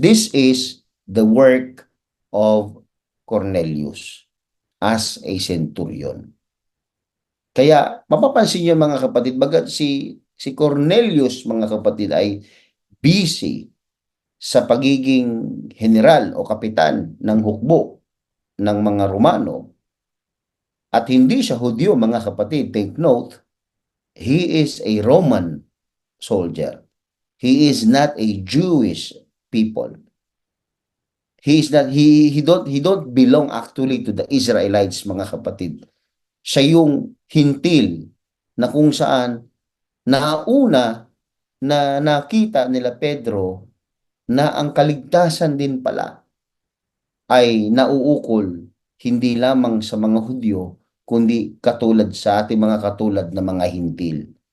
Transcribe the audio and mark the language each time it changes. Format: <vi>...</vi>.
<en>This is the work of Cornelius as a centurion.</en> <tl>Kaya mapapansin niyo mga kapatid, bagat si Cornelius mga kapatid ay busy sa pagiging general o kapitan ng hukbo ng mga Romano at hindi siya Hudyo mga kapatid.</tl> <en>Take note, he is a Roman soldier. He is not a Jewish people. He is not he don't belong actually to the Israelites</en> <tl>mga kapatid. Siya yung hintil na kung saan nauna na nakita nila Pedro na ang kaligtasan din pala ay nauukol hindi lamang sa mga Hudyo, kundi katulad sa ating mga katulad na mga hintil.</tl>